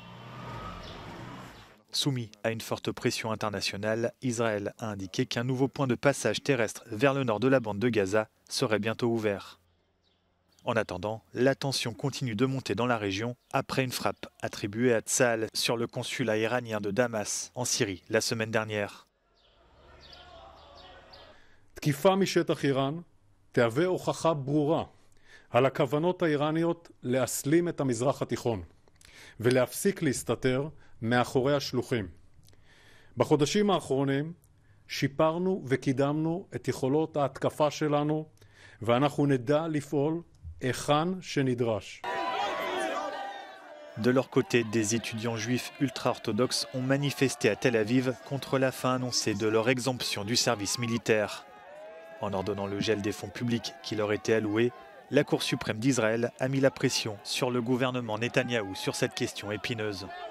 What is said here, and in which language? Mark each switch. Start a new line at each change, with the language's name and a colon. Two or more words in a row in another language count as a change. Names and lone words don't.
French: Soumis à une forte pression internationale, Israël a indiqué qu'un nouveau point de passage terrestre vers le nord de la bande de Gaza serait bientôt ouvert. En attendant, la tension continue de monter dans la région après une frappe attribuée à Tsahal sur le consulat iranien de Damas, en Syrie, la semaine dernière.
Hebrew: תקיפה משטח איראן תהווה הוכחה ברורה על הכוונות האיראניות להסלים את המזרח התיכון ולהפסיק להסתתר מאחורי השלוחים. בחודשים האחרונים שיפרנו וקידמנו את יכולות ההתקפה שלנו ואנחנו נדע לפעול היכן שנדרש.
French: De leur côté, des étudiants juifs ultra-orthodoxes ont manifesté à Tel Aviv contre la fin annoncée de leur exemption du service militaire. En ordonnant le gel des fonds publics qui leur étaient alloués, la Cour suprême d'Israël a mis la pression sur le gouvernement Netanyahou sur cette question épineuse.